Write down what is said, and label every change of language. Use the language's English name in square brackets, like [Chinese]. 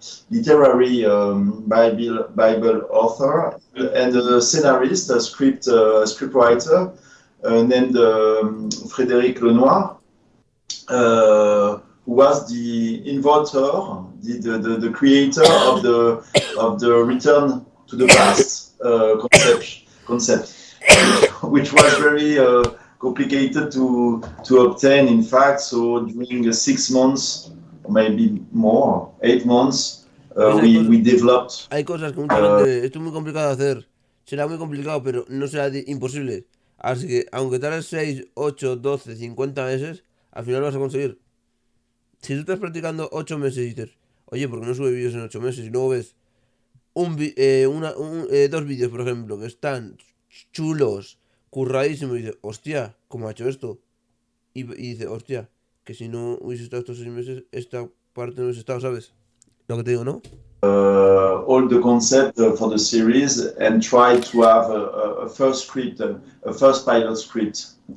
[English] literary Bible author, and a scenarist, a scriptwriter named Frédéric Lenoir, who was the inventor, the creator of the return to the past concept, which was very complicated to obtain, in fact. So during 6 months, or maybe more, 8 months, we developed. [Spanish] Hay cosas que mucha gente, esto es muy complicado de hacer. Será muy complicado, pero no será imposible. Así que, aunque tardes 6, 8, 12, 50 meses, al final lo vas a conseguir. Si tú estás practicando 8 meses y dices, oye, ¿por qué no sube vídeos en 8 meses? Y luego ves dos vídeos, por ejemplo, que están chulos, curradísimos, y dices, hostia, ¿cómo ha hecho esto? Y dices, hostia, que si no hubiese estado estos 6 meses, esta parte no hubiese estado, ¿sabes? Lo que te digo, ¿no? [English] All the concept for the series and try to have a first script, a first pilot script.